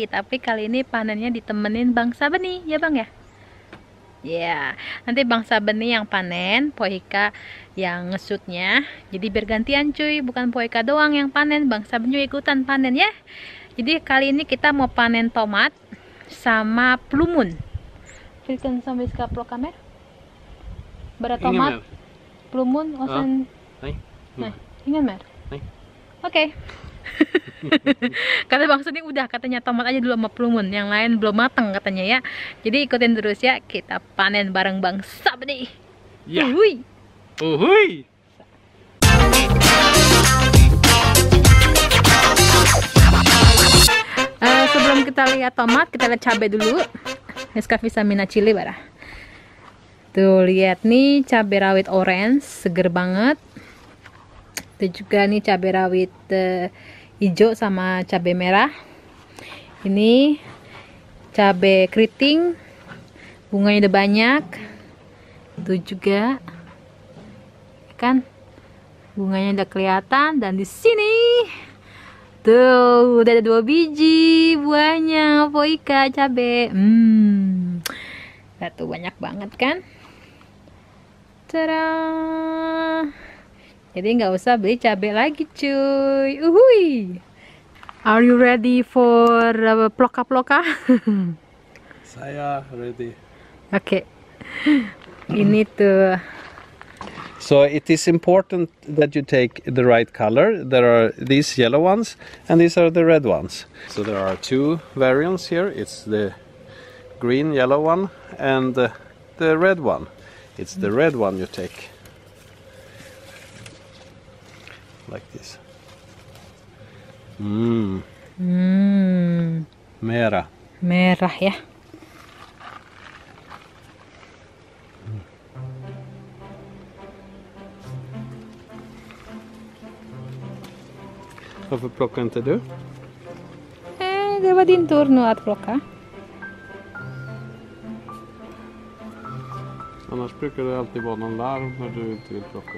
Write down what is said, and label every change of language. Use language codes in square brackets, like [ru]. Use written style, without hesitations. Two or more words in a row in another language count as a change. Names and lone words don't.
[id] Tapi kali ini panennya ditemenin Bang Sabeni, ya Bang ya? Ya, nanti Bang Sabeni yang panen, Poika yang ngesutnya. Jadi bergantian cuy, bukan Poika doang yang panen, Bang Sabeni ikutan panen ya. Jadi kali ini kita mau panen tomat sama plumun. [sv] Vilken som vi ska plocka med? Bara tomat, plumun och sen... Nej. Nah, ingen mer? Nej. [id] Oke. Kata Bang Sudi udah, katanya tomat aja dulu sama plumun, yang lain belum matang katanya ya. Jadi ikutin terus ya, kita panen bareng Bang Sabeni. [sv] Ja. [id] Uhuy. Uhuy! Sebelum kita lihat tomat, kita lihat cabai dulu. [sv] Ska visa mina chili bara. [id] Tuh lihat nih cabai rawit orange, seger banget. Itu juga nih cabai rawit hijau sama cabai merah. Ini cabai keriting, bunganya udah banyak. Itu juga kan bunganya udah kelihatan. Dan di sini tuh udah ada 2 biji buahnya Poika cabai. Tuh banyak banget kan. Tada. Jadi nggak usah beli cabai lagi cuy. Uhuy. [en] Are you ready for ploka-ploka? [id] Saya ready. Oke. Ini tuh. [en] So it is important that you take the right color. There are these yellow ones and these are the red ones. So there are 2 variants here. It's the green yellow one and the red one. It's the red one you take. Like this. [id] Merah. Merah ya. [sv] Varför plockar inte du? Det var din tur nu att plocka. Annars brukar det alltid vara någon larm när du inte vill plocka.